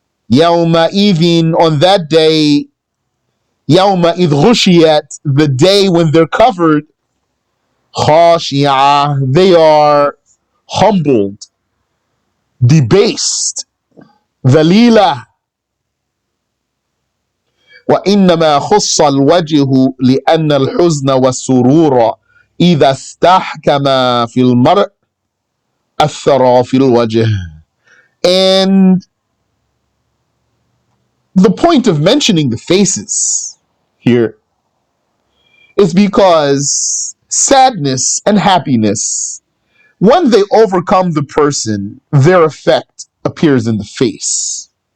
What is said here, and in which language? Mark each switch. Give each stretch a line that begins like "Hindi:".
English: Yawma idhin, on that day, Yawma idh ghushiyat, the day when they're covered. Khashi'ah, they are humbled, debased. Dhalila.
Arabic: وإنما خص الوجه لأن الحزن والسرور إذا استحكم في المرء أثر في الوجه.
English: And the point of mentioning the faces here is because sadness and happiness, when they overcome the person, their effect appears in the face.